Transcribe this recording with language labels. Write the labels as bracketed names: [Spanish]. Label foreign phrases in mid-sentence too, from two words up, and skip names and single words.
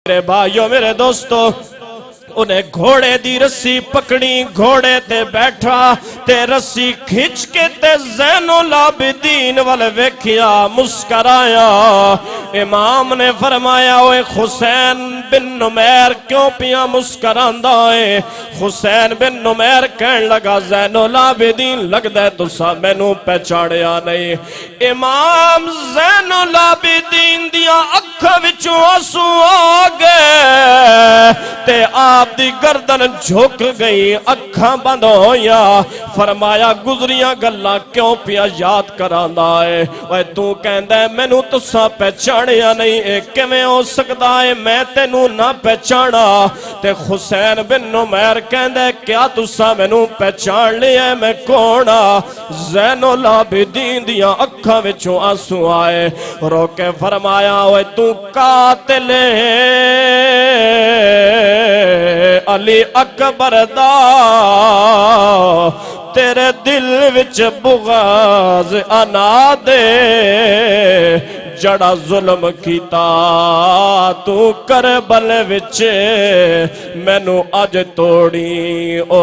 [Punjabi] میرے بھائیو میرے دوستو انہیں گھوڑے دی رسی پکڑی گھوڑے تے بیٹھا تے رسی کھچ کے تے زین العابدین والے ویکھیا مسکرایا امام نے فرمایا اوے حسین بن نمیر کیوں پیا مسکراندا ہے حسین بن نمیر کہن لگا زین العابدین لگدا ہے تسا مینوں پہچانیا نہیں امام زین العابدین دیاں اکھاں وچوں آنسو آ گئے تے آپ دی گردن جھک گئی اکھاں بند ہویا فرمایا گزریاں گلاں کیوں پیا یاد کراندا ہے اوے تو کہندا ہے مینوں تساں پہچانیا نہیں اے کیویں ہو سکدا ہے میں تینوں نہ پہچانا تے حسین بن نمیر کہندا ہے کیا تساں مینوں پہچان لیا ہے میں کون ہاں زین العابدین دیاں اکھاں وچوں آنسو آئے رو کے فرمایا اوے تو قاتل علی اکبر دا تیرے دل وچ بغاز انا دے جڑا ظلم کیتا تو کربل وچ مینوں اج توڑی او